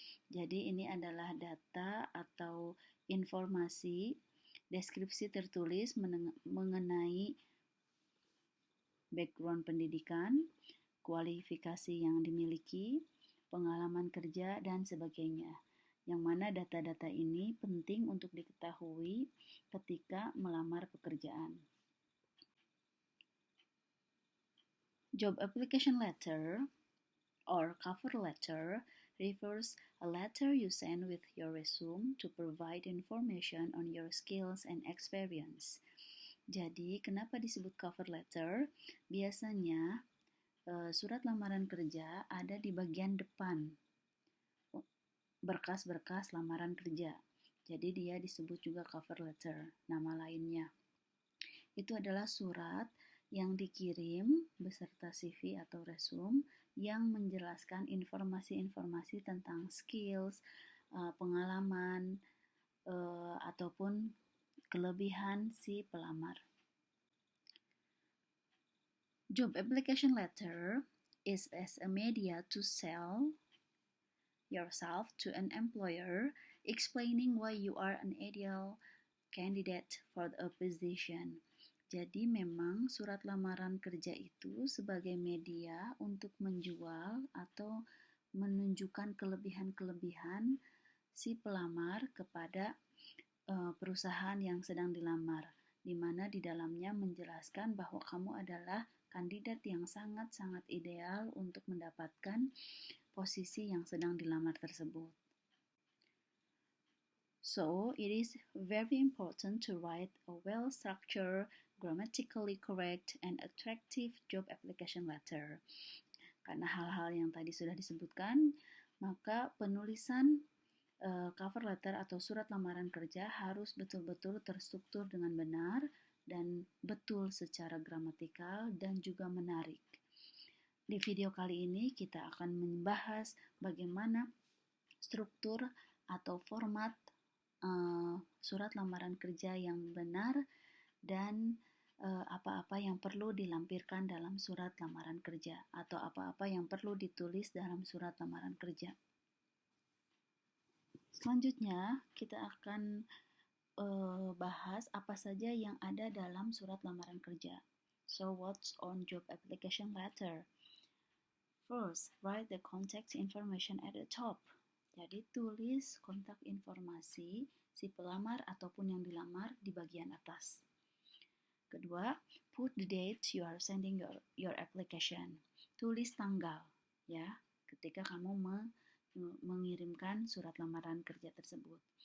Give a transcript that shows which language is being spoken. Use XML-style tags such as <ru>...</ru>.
<id>Jadi ini adalah data atau informasi deskripsi tertulis mengenai background pendidikan, kualifikasi yang dimiliki, pengalaman kerja, dan sebagainya. Yang mana data-data ini penting untuk diketahui ketika melamar pekerjaan.</id> <en>Job application letter or cover letter refers a letter you send with your resume to provide information on your skills and experience.</en> <id>Jadi, kenapa disebut cover letter? Biasanya surat lamaran kerja ada di bagian depan berkas-berkas lamaran kerja. Jadi dia disebut juga cover letter, nama lainnya. Itu adalah surat yang dikirim beserta CV atau resume yang menjelaskan informasi-informasi tentang skills, pengalaman, ataupun kelebihan si pelamar.</id> <en>Job application letter is as a media to sell yourself to an employer, explaining why you are an ideal candidate for a position.</en> <id>Jadi memang surat lamaran kerja itu sebagai media untuk menjual atau menunjukkan kelebihan-kelebihan si pelamar kepada perusahaan yang sedang dilamar, di mana di dalamnya menjelaskan bahwa kamu adalah kandidat yang sangat-sangat ideal untuk mendapatkan posisi yang sedang dilamar tersebut.</id> <en>So, it is very important to write a well-structured, grammatically correct, and attractive job application letter.</en> <id>Karena hal-hal yang tadi sudah disebutkan, maka penulisan cover letter atau surat lamaran kerja harus betul-betul terstruktur dengan benar dan betul secara gramatikal dan juga menarik. Di video kali ini kita akan membahas bagaimana struktur atau format surat lamaran kerja yang benar dan apa-apa yang perlu dilampirkan dalam surat lamaran kerja atau apa-apa yang perlu ditulis dalam surat lamaran kerja. Selanjutnya kita akan bahas apa saja yang ada dalam surat lamaran kerja.</id> <en>So what's on job application letter? First, write the contact information at the top.</en> <id>Jadi tulis kontak informasi si pelamar ataupun yang dilamar di bagian atas. Kedua,</id> <en>put the date you are sending your application.</en> <id>Tulis tanggal ya ketika kamu mengirimkan surat lamaran kerja tersebut.</id>